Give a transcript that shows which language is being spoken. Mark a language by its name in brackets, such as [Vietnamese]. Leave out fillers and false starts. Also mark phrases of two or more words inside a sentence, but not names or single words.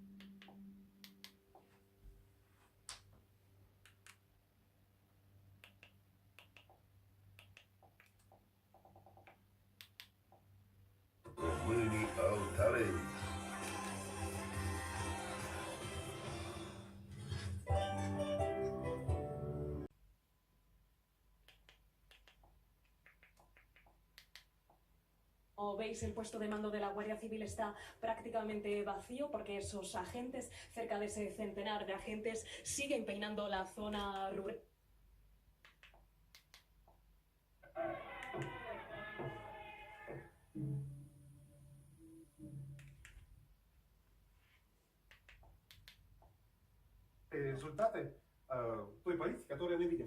[Romanian] Mâinii au talent. [Spanish] Como veis, el puesto de mando de la Guardia Civil está prácticamente vacío porque esos agentes, cerca de ese centenar de agentes, siguen peinando la zona rural. [Russian] Результаты той политики, которую мы видим.